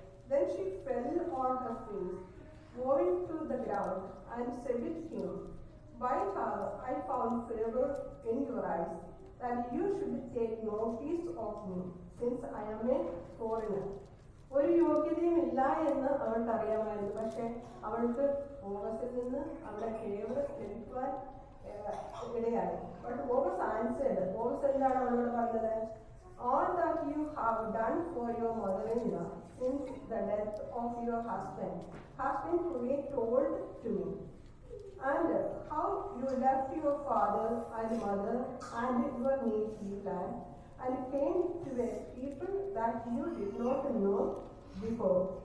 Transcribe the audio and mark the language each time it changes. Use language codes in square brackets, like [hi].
[en] Then she fell on her face, bowing to the ground, and said with him, Why have I found favor in your eyes, that you should take notice of me, since I am a foreigner? [ml] ഒരു യോഗ്യതയും ഇല്ല എന്ന് അവൾക്ക് അറിയാമായിരുന്നു. പക്ഷെ അവൾക്ക് ബോവസിൽ നിന്ന് അവിടെ ഫേവർ ലഭിക്കുവാൻ ഇടയായി. [en] But Boaz answered. [ml] ബോവസ് എന്താണ് അവളോട് പറഞ്ഞത്? [en] All that you have done for your mother-in-law since the death of your husband has been fully told to me, and how you left your father and mother and your native land and came to a people that you did not know before.